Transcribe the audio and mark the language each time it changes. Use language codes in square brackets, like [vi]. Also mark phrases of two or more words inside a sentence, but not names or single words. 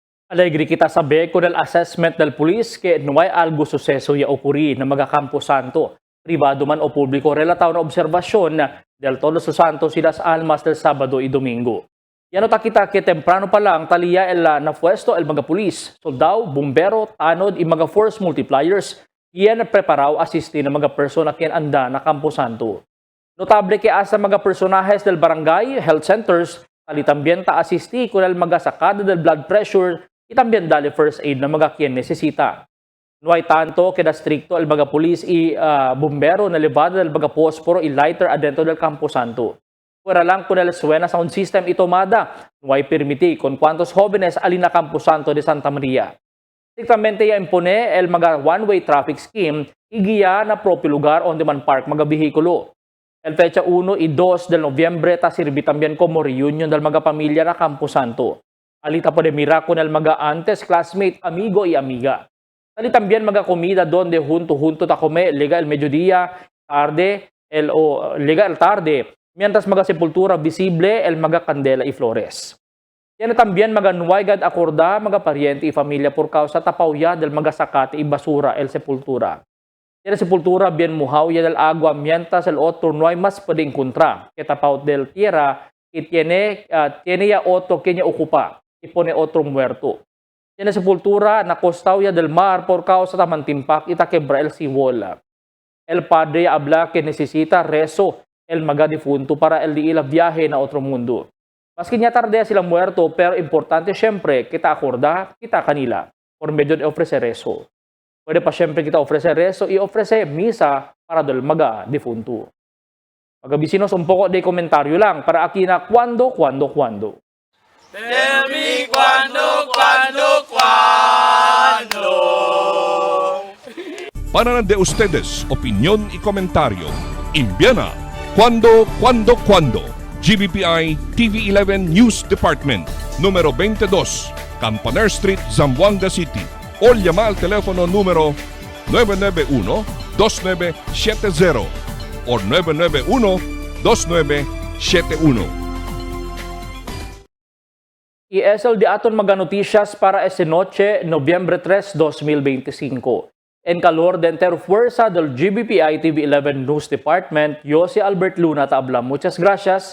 [cbk] Alegre kita saber con el assessment del pulis que no hay algo suceso ya ocurrir na mga Campo Santo, privado man o público relataw na obserbasyon del Todos los Santos y las Almas del Sábado y Domingo. Yan kita que temprano pa lang taliya el napuesto el mga pulis, soldado, bumbero, tanod y mga [en] force multipliers [cbk] yan preparaw asistir ng mga persona kien anda na Campo Santo. Notable que asa mga personajes del barangay, [en] health centers, [cbk] tali también ta asisti con el mga sacada del [en] blood pressure [cbk] y también dale [en] first aid [cbk] na mga quien necesita. No hay tanto que da stricto el mga pulis y bombero na levada del mga posporo y lighter adentro del Campo Santo. Fuera lang con el suena [en] sound system [cbk] y tomada, no hay permiti con cuantos jóvenes alina Campo Santo de Santa Maria. Strictamente ya impone el mga [en] one-way traffic scheme [cbk] y guía na propio lugar onde man park mga bihikulo. El fecha 1 y 2 del Noviembre ta sirvi también como reunion del mga pamilya na Campo Santo. Alita po de mira con el mga antes classmate, amigo y amiga. Tali también mga comida donde junto ta come lega el mediodía, tarde, lega el tarde, mientras mga sepultura visible el mga candela y flores. Yan también mga nuwaygad akorda mga pariente y familia por causa tapawya del mga sakate y basura el sepultura. Yan sepultura bien muhawya del agua mientras el otro no hay más puede encontrar que tapaw del tierra y tiene ya otro que niya ocupa y pone otro muerto. Yan sepultura na costawya del mar por causa tamantimpak y taquebra el siwola. El padre habla que necesita rezo el mga difunto para el di ila viaje na otro mundo. Maski niya tarde sila muerto, pero importante siyempre kita akorda, kita kanila, por medio de ofrecer rezo. Pwede pa siyempre kita ofrecer rezo y ofrecer misa para del mga difunto. Magabisinos un poco de komentaryo lang para aquí na cuando. [en] Tell me [cbk] cuando. Para de ustedes, opinión y comentario. Envíana cuando. GBPI TV11 News Department, número 22, Campaner Street, Zamboanga City. O llama al teléfono número 991-2970 o 991-2971. Y es el de aton mga noticias para esta noche, Noviembre 3, 2025. En calor de interfuerza del GBPI TV11 News Department, yo si Albert Luna Tabla. Muchas gracias.